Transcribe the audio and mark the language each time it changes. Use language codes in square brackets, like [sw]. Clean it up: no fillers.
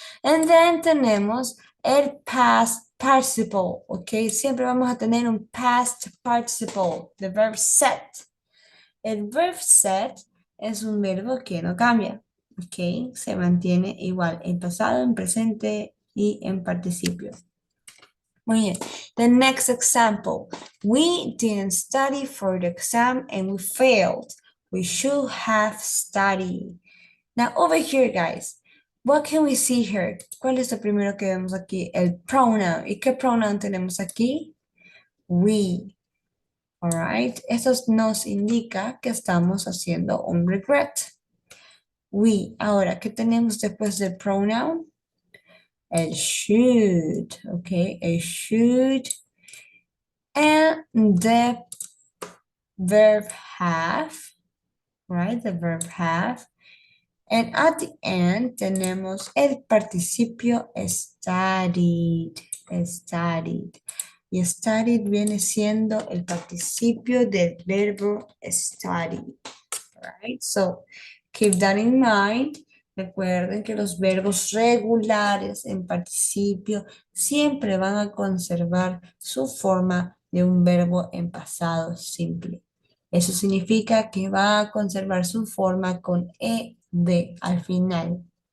[en] And then [es] tenemos el [en] past participle, ¿ok? [es] Siempre vamos a tener un past participle, [en] the verb set. [es] El verb set es un verbo que no cambia, ¿ok? Se mantiene igual en pasado, en presente y en participio. Muy bien. [en] The next example. We didn't study for the exam and we failed. We should have studied. Now over here, guys, what can we see here? [es] ¿Cuál es lo primero que vemos aquí? El pronoun. ¿Y qué pronoun tenemos aquí? We. Alright. Esto nos indica que estamos haciendo un regret. We. Ahora, ¿qué tenemos después del pronoun? El should. Ok. El should. [en] And the verb have. Right. The verb have. And at the end [es] tenemos el participio [en] studied. Studied. [es] Y studied viene siendo el participio del verbo study. Right? [en] So keep that in mind. [es] Recuerden que los verbos regulares en participio siempre van a conservar su forma de un verbo en pasado simple. Eso significa que va a conservar su forma con ed al final.